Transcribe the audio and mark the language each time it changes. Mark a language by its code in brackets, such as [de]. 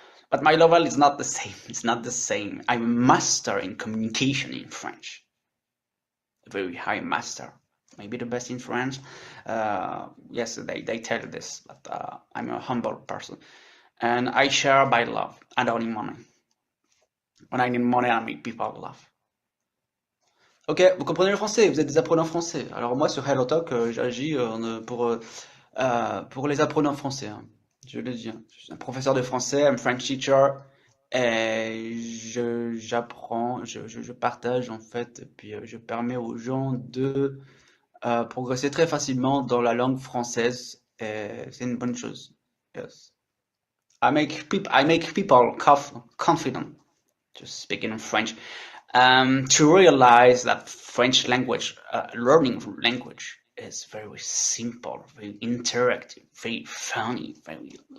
[en] But my level is not the same. It's not the same. I'm a master in communication in French. A very high master. Maybe the best in France. Yes, they tell this, but I'm a humble person. And I share by love. I don't need money. When I need money, I make people laugh. [fr] Ok, vous comprenez le français, vous êtes des apprenants français. Alors moi sur HelloTalk, j'agis pour les apprenants français. Hein. Je le dis. Hein. Je suis un professeur de français, [en] I'm French teacher. [fr] Et j'apprends, je partage en fait, et puis je permets aux gens de progresser très facilement dans la langue française. Et c'est une bonne chose. Yes. [en] I make people confident to speak in French, to realize that French language, learning language is very simple, very interactive, very funny, very...